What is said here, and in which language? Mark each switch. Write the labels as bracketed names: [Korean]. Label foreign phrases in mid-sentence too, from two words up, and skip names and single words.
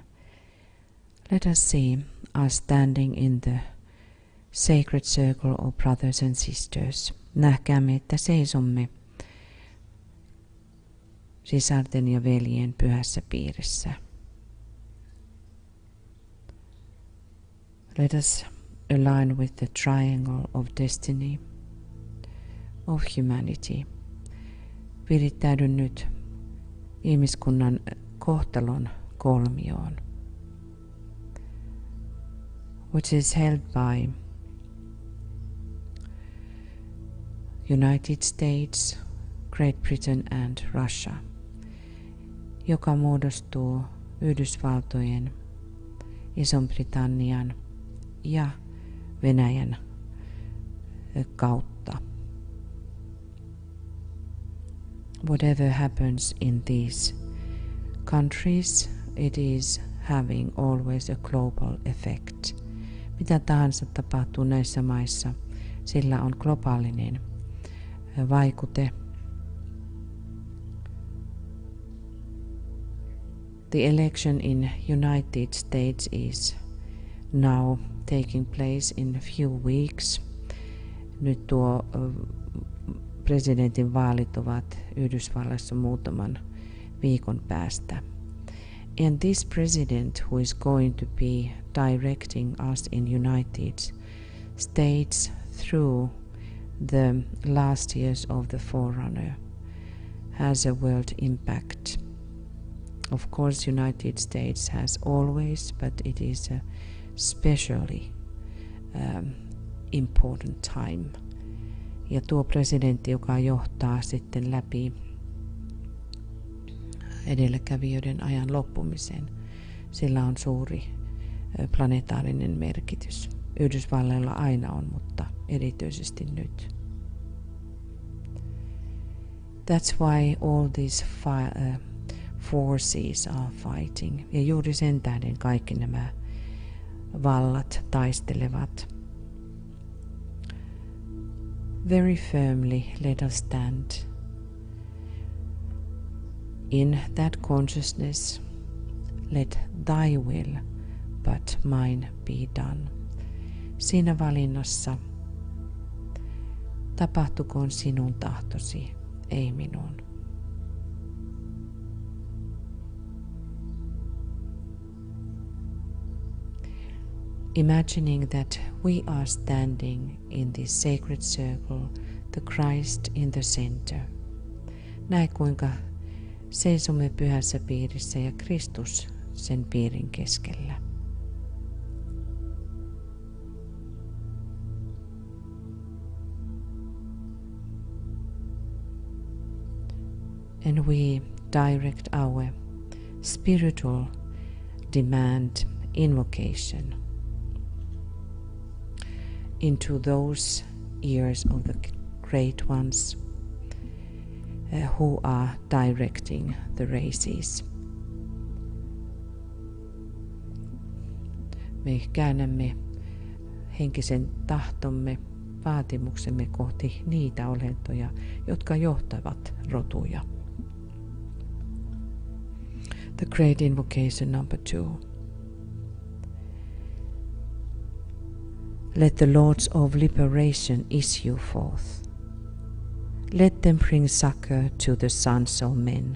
[English] Let us see us standing in the sacred circle of brothers and sisters. [Finnish] Nähkäämme, että seisomme sisarten ja veljien pyhässä piirissä. [English] Let us align with the triangle of destiny, of humanity. [Finnish] Virittäydy nyt ihmiskunnan kohtalon kolmioon, [English] which is held by United States, Great Britain and Russia, [Finnish] joka muodostuu Yhdysvaltojen, Ison-Britannian ja Venäjän kautta. [English] Whatever happens in these countries, it is having always a global effect. [Finnish] Mitä tahansa tapahtuu näissä maissa, sillä on globaalinen vaikute. [English] The election in United States is now taking place in a few weeks. [Finnish] Nyt tuo presidentin vaalit ovat Yhdysvalloissa muutaman viikon päästä. [English] And this president who is going to be directing us in United States through the last years of the Forerunner has a world impact. Of course, United States has always, but it is a especially important time. [Finnish] Ja tuo presidentti, joka johtaa sitten läpi edelläkävijöiden ajan loppumisen, sillä on suuri planetaarinen merkitys. Yhdysvalloilla aina on, mutta erityisesti nyt. [English] That's why all these forces are fighting. [Finnish] Ja juuri sen tähden kaikki nämä vallat taistelevat. [English] Very firmly let us stand in that consciousness. Let thy will, but mine be done. [Finnish] Siinä valinnassa tapahtukoon sinun tahtosi, ei minun. [English] Imagining that we are standing in this sacred circle, the Christ in the center. [Finnish] Näe kuinka seisomme pyhässä piirissä ja Kristus sen piirin keskellä. [English] And we direct our spiritual demand invocation into those ears of the great ones who are directing the races. [Finnish] Me käännämme henkisen tahtomme, vaatimuksemme kohti niitä olentoja, jotka johtavat rotuja. [English] The great invocation number 2. Let the lords of liberation issue forth. Let them bring succor to the sons of men.